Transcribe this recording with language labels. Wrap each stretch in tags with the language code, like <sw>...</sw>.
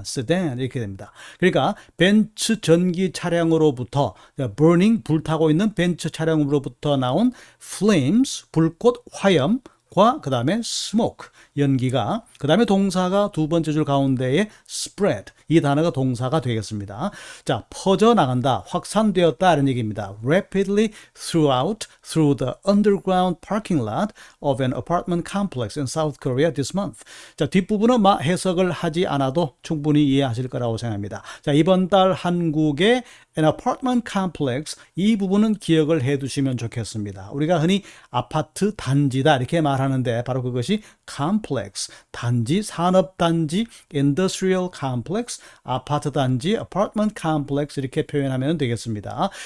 <ko>sedan 이렇게 됩니다. 그러니까 벤츠 전기 차량으로부터 burning 불타고 있는 벤츠 차량으로부터 나온 flames 불꽃 화염과 그 다음에 smoke 연기가 그 다음에 동사가 두 번째 줄 가운데에 spread 이 단어가 동사가 되겠습니다. 자, 퍼져나간다, 확산되었다 이런 얘기입니다.</ko> <en>rapidly through the underground parking lot of an apartment complex in South Korea this month.</en> <ko>자, 뒷부분은 해석을 하지 않아도 충분히 이해하실 거라고 생각합니다. 자, 이번 달 한국의 an apartment complex 이 부분은 기억을 해 두시면 좋겠습니다. 우리가 흔히 아파트 단지다 이렇게 말하는데 바로 그것이 complex, 단지, 산업단지, industrial complex, 아파트 단지, apartment complex 이렇게 표현하면 되겠습니다.</ko>